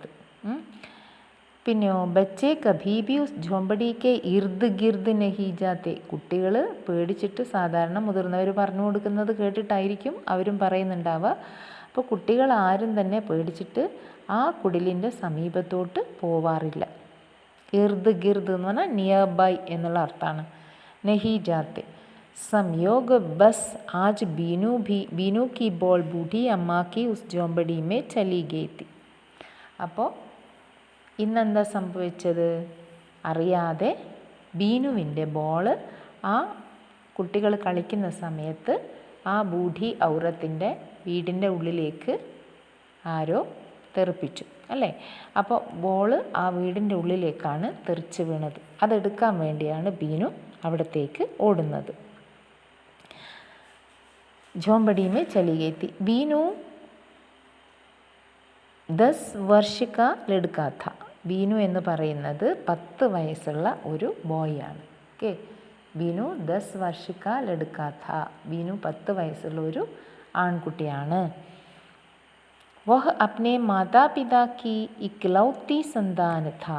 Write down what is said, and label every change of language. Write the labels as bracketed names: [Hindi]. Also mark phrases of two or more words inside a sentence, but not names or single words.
[Malayalam] പിന്നെയോ [Hindi] बच्चे कभी भी उस झोंपड़ी के इर्द गिर्द नहीं जाते, [Malayalam] കുട്ടികൾ പേടിച്ചിട്ട് സാധാരണ മുതിർന്നവർ പറഞ്ഞു കൊടുക്കുന്നത് കേട്ടിട്ടായിരിക്കും അവരും പറയുന്നുണ്ടാവുക. അപ്പോൾ കുട്ടികൾ ആരും തന്നെ പേടിച്ചിട്ട് ആ കുടിലിൻ്റെ സമീപത്തോട്ട് പോവാറില്ല. [Hindi] इर्द गिर्द [Malayalam] എന്ന് പറഞ്ഞാൽ [English] near by [Malayalam] എന്നുള്ള അർത്ഥമാണ്. [Hindi] नहीं जाते संयोग बस आज बीनू की बॉल बूढ़ी अम्मा की उस झोंपड़ी में चली गई थी. [Malayalam] അപ്പോൾ ഇന്നെന്താ സംഭവിച്ചത്? അറിയാതെ ബീനുവിൻ്റെ ബോള് ആ കുട്ടികൾ കളിക്കുന്ന സമയത്ത് ആ ബൂഢി ഔറത്തിൻ്റെ വീടിൻ്റെ ഉള്ളിലേക്ക് ആരോ തെറിപ്പിച്ചു അല്ലേ? അപ്പോൾ ബോള് ആ വീടിൻ്റെ ഉള്ളിലേക്കാണ് തെറിച്ച് വീണത്. അതെടുക്കാൻ വേണ്ടിയാണ് ബീനു അവിടത്തേക്ക് ഓടുന്നത്. [Hindi] झोंपड़ी में चली गई थी. बीनू 10 वर्ष का लड़का था. [Malayalam] ബീനു എന്ന് പറയുന്നത് 10 വയസ്സുള്ള ഒരു ബോയാണ്. [Hindi] ओके, बीनू 10 वर्ष का लड़का था. [Malayalam] ബീനു 10 വയസ്സുള്ള ഒരു ആൺകുട്ടിയാണ്. [Hindi] वह अपने मातापिता की इकलौती संतान था.